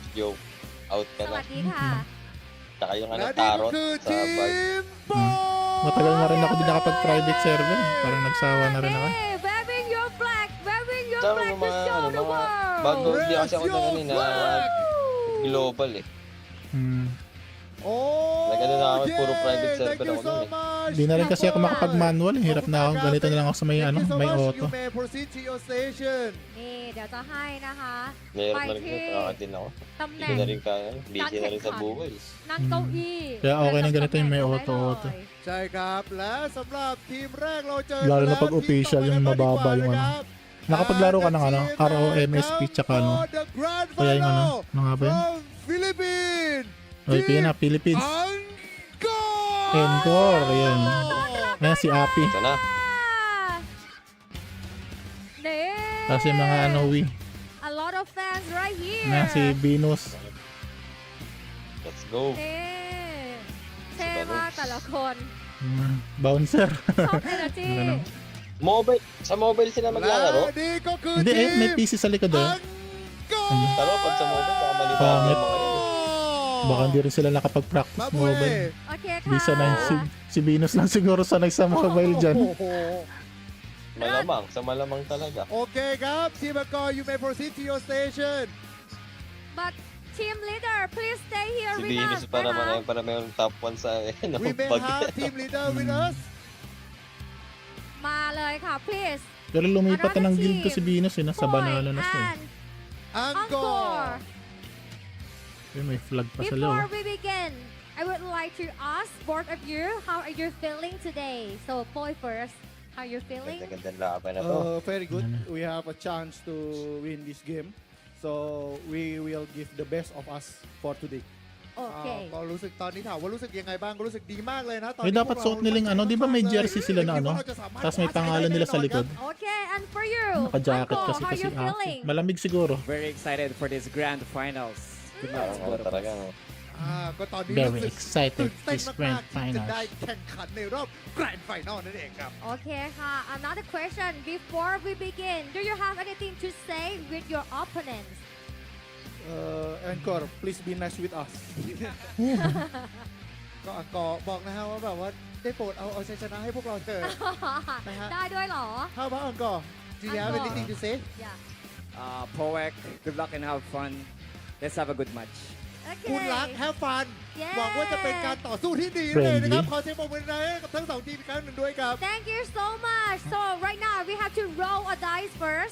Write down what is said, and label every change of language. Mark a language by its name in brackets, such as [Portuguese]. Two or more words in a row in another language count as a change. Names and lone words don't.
[English] go. Out [Thai] ส ka วั na. สดีค่ะ [Filipino] Tsaka yung ano, [Thai] และนี่ก็ tarot คือ [Filipino] sa bar. [English] Team [Filipino] Matagal na rin ako din nakapag- [English] private server. [Filipino] Parang nagsawa na rin ako. [English] Hey, waving your flag, waving your [Filipino] Tsaka [English] flag [Filipino] yung [English] to [Filipino] mga, [English] show [Filipino] ano, [English] the [Filipino] mga [English] world. [Filipino] bago hindi kasi ako [English] Raise [Filipino] na [English] your [Filipino] kanina [English] flag! [Filipino] global eh. Hmm. [English] Oh, [Filipino] Nag-ano na ako, puro private [English] yeah! [Filipino] server [English] Thank you [Filipino] ako [English] so [Filipino] nun eh. [English] much! much. [Filipino] Di na rin kasi ako makapag-manual. Hirap na ako. Ganito na lang ako sa may, [English] Thank you so [Filipino] may [English] much. [Filipino] auto. [English] You may proceed to your station. [Thai] นี่เดี๋ยวจะให้นะคะ [Filipino] Meron [Thai] ไป [Filipino] na rin [Thai] ที่ [Filipino] nakakatin ako. [Thai] ตำแห [Filipino] Hindi [Thai] น่ง [Filipino] na rin kaya. Busy na rin sa buhay. [Thai] นั่งเก้าอี้ [Filipino] Kaya okay na ganito yung may [Thai] ได้ [Filipino] auto. [Thai] เลย ใช่ครับ และสำหรับทีมแรกเราเจอ [Filipino] Lalo na [Thai] แล้ว [Filipino] pag official [Thai] ทีม [Filipino] yung [Thai] ต่อไปกันบ้าง [Filipino] mababa yung [Thai] ดีกว่า [Filipino] ano. [Thai] นะครับ [Filipino] Nakapaglaro ka ng ano, [English] And the team ROMSP now [Filipino] tsaka ano. [English] for the grand [Filipino] Kaya yung ano, [English] final [Filipino] ano nga ba yun? [English] from Philippines. [Filipino] Oy, Pina, Philippines. Encore! Encore, ayan. Ayan si Api. Ito na. [Thai] นี่ [Filipino] Kasi mga ano, [English] a lot of fans right here [Filipino] Ayan si Venus. [English] Let's go. [Thai] นี่เท่มากแต่ละคน [English] Bouncer. [Thai] ชอบ energy [Filipino] Ano? Mobile. Sa mobile sila [Thai] และ [Filipino] maglalaro. [Thai] นี่ก็คือ [Filipino] Hindi [Thai] ที [Filipino] eh, may [Thai] ม [Filipino] PC sa likod eh. Pero pag sa mobile, baka maliban Pangit. yung mga yun. Baka hindi rin sila nakapag-practice Mabuhay. mobile. [Thai] โอเค [Filipino] Di [Thai] ค่ะ [Filipino] sanay si Venus lang siguro sanay sa mobile dyan. [Thai] โอ้โห [Filipino] Malamang. Sa malamang talaga. [Thai] โอเคครับทีม Encore [English] you may proceed to your station but team leader please stay here [Filipino] Si [English] with [Filipino] Venus [English] us [Filipino] pa [Thai] นะ [Filipino] naman [Thai] คะ [Filipino] ay para may top 1 sa ano, [English] we may [Filipino] pag [English] have team leader with us [Thai] มาเลยค่ะ please [Filipino] Pero lumipat na ng guild ko si Venus eh. Nasa Poek banana na siya eh. [English] and Encore [Filipino] Ay, may flag pa sa [English] before [Filipino] loob. [English] we begin I would like to ask both of you how are you feeling today so Poy first how are you feeling [Filipino] Ganda-gandang laban na to. [English] Very good. We have a chance to win this game. So we will give the best of us for today. [Thai] โอเค ก็รู้สึกตอนนี้ถามว่ารู้สึกยังไงบ้างก็รู้สึกดีมากเลยนะตอน [Filipino] Ay, [Thai] นี้ [Filipino] dapat suot nilang ano. Di ba may jersey sila na ano? Tapos may pangalan nila sa likod. [English] Okay, and for you, [Filipino] Naka-jacket [English] Encore, [Filipino] kasi [English] how [Filipino] kasi [English] you feeling? [Filipino] Api. Malamig siguro. [English] Very excited for this grand finals. Good luck, [Filipino] Parang [English] both of [Filipino] talaga. [English] us. [Thai] ก็ตอนนี้ [English] Very [Thai] รู้สึก [English] excited [Thai] ตื่นเต้น [English] this [Thai] มาก [English] grand [Thai] ๆที่จะ [English] finals. [Thai] ได้แข่งขันในรอบ Grand Final นั่นเองครับ [English] Okay, another question before we begin. Do you have anything to say with your opponents? Encore, please be nice with us. [Thai] ก็บอกนะฮะว่าแบบว่าได้โปรดเอาชัยชนะให้พวกเราเถอะ นะฮะ ได้ด้วยเหรอ [English] How about Encore Do you have Encore. anything to say Yeah. Poek, good luck and have fun. Let's have a good match. [Thai] คุณ [English] Okay. [Thai] รัก [English] Have fun Yeah. [Thai] หวังว่าจะเป็นการต่อสู้ที่ดีเลยนะครับ ขอเสียงปรบมือให้กับทั้งสองทีมอีกครั้งหนึ่งด้วยครับ [English] Thank you so much. So right now we have to roll a dice first.